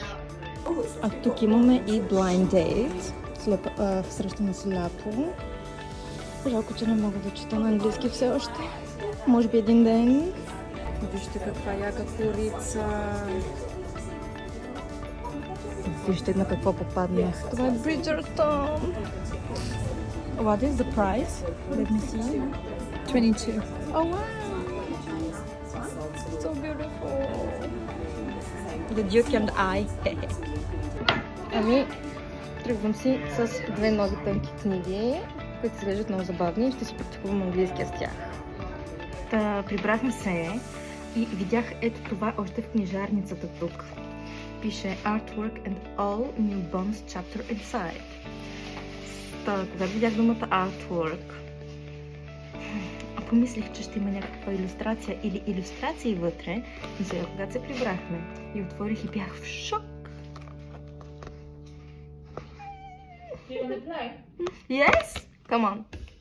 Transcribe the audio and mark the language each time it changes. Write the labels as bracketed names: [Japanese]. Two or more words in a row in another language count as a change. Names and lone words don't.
[Bulgarian] А тук имаме и [English] blind date. [Bulgarian] Срещане сляпо. Жалко, че не мога да чета на английски все още. Може би един ден. Вижте каква яка корица. Вижте на какво попаднах. Това е [English] Bridgerton. What is the price? Let me see. 22. Oh wow! So beautiful. The Duke and I. [Bulgarian] Ами, тръгвам си с 2 нови тънки книги, които изглеждат много забавни и ще си практикувам английския с тях. Прибрахме се и видях ето това още в книжарницата тук. [English] Пише Artwork and all new bonus chapter inside. [Bulgarian] Когато видях думата Artwork, помислих, че ще има някаква илюстрация или илюстрации вътре, но сега, когато се прибрахме и отворих и бях в шок. [English] Do you want to play? Yes? Come on.